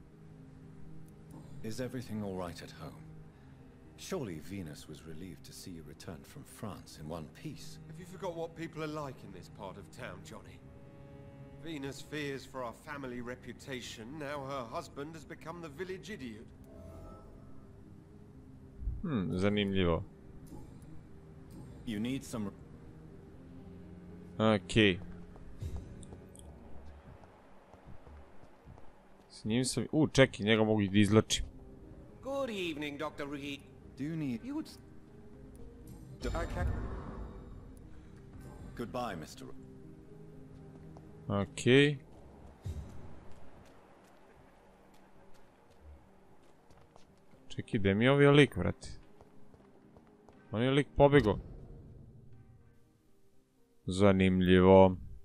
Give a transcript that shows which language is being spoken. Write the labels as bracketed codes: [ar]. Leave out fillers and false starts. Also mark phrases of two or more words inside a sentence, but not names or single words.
[en] Is everything all right at home? Surely Venus was relieved to see you return from France in one piece. Have you forgot what people are like in this part of town, Johnny? Venus fears for our family reputation. Now her husband has become the village idiot. [sr] Zanimljivo. [en] You need some... [sr] Okej. S njim sam... čekaj, njega mogu i da izlačim. [en] Good evening, Dr. Reed. Do you need... You would... Goodbye, Mr. [sr] Okej. Čekaj, gde mi je ovaj lik, vrati? On je lik pobegao. Zanimljivo.